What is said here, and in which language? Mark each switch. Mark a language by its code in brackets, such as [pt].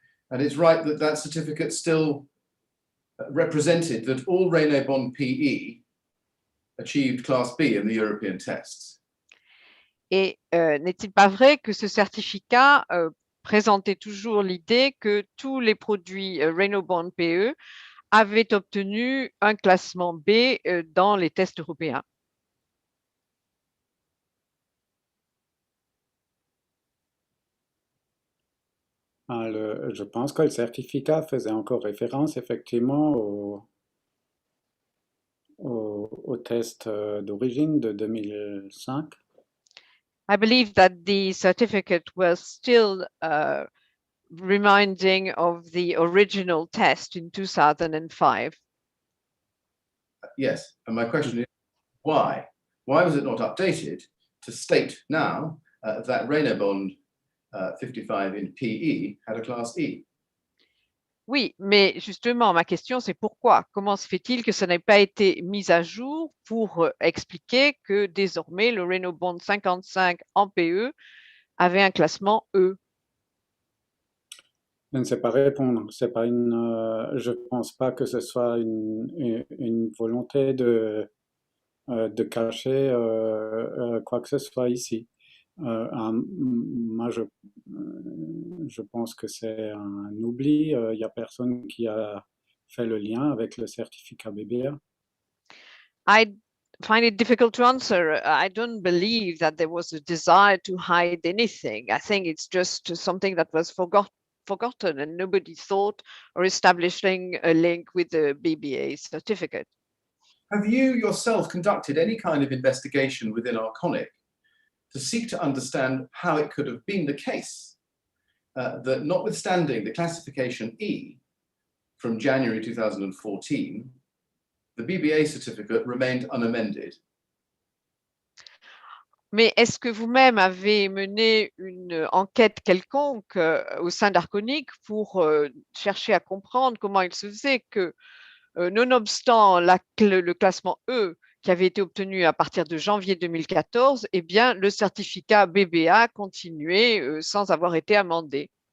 [en] And it's right that that certificate still represented that all Renault-Bond PE achieved Class B in the European tests. [fr] Et n'est-il pas vrai que ce certificat présentait toujours l'idée que tous les produits Renault-Bond PE avaient obtenu un classement B dans les tests européens? Je pense que le certificat faisait encore référence effectivement au test d'origine de 2005. [en] I believe that the certificate was still reminding of the original test in 2005. Yes, and my question is why? Why was it not updated to state now that Renault-Bond 55 in PE had a Class E? [fr] Oui, mais justement, ma question, c'est pourquoi? Comment se fait-il que ça n'ait pas été mis à jour pour expliquer que désormais le Renault-Bond 55 en PE avait un classement E? Je ne sais pas répondre. C'est pas je pense pas que ce soit une volonté de cacher quoi que ce soit ici. Moi, je pense que c'est un oubli. Il n'y a personne qui a fait le lien avec le certificat BBA. [en] I find it difficult to answer. I don't believe that there was a desire to hide anything. I think it's just something that was forgotten and nobody thought or establishing a link with the BBA certificate. Have you yourself conducted any kind of investigation within Arconic to seek to understand how it could have been the case that notwithstanding the classification E from January 2014, the BBA certificate remained unamended? [fr] Mais est-ce que vous-même avez mené une enquête quelconque au sein d'Arconic pour chercher à comprendre comment il se faisait que, nonobstant le classement E qui avait été obtenu à partir de janvier 2014, eh bien, le certificat BBA continuait sans avoir été amendé?